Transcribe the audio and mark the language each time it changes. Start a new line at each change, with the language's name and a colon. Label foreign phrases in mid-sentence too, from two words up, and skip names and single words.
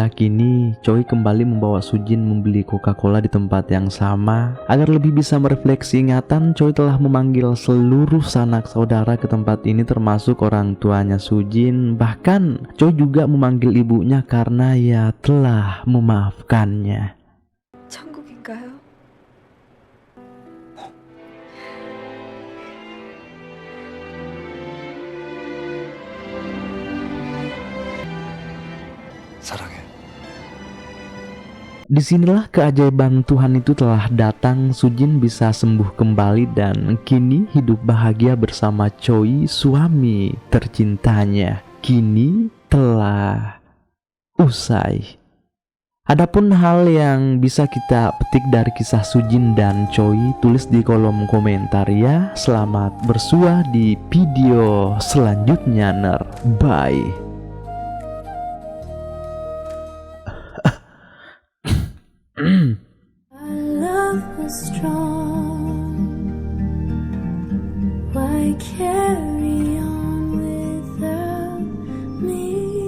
Indonesian: Kini Choi kembali membawa Sujin membeli Coca-Cola di tempat yang sama. Agar lebih bisa merefleksi ingatan, Choi telah memanggil seluruh sanak saudara ke tempat ini, termasuk orang tuanya Sujin. Bahkan Choi juga memanggil ibunya karena ia telah memaafkannya.
Korean: 천국인가요? 사랑해.
Indonesian: Disinilah keajaiban Tuhan itu telah datang. Sujin bisa sembuh kembali dan kini hidup bahagia bersama Choi, suami tercintanya. Kini telah usai. Adapun hal yang bisa kita petik dari kisah Sujin dan Choi, tulis di kolom komentar ya. Selamat bersua di video selanjutnya. Bye.
English: Our love was strong. Why carry on without me?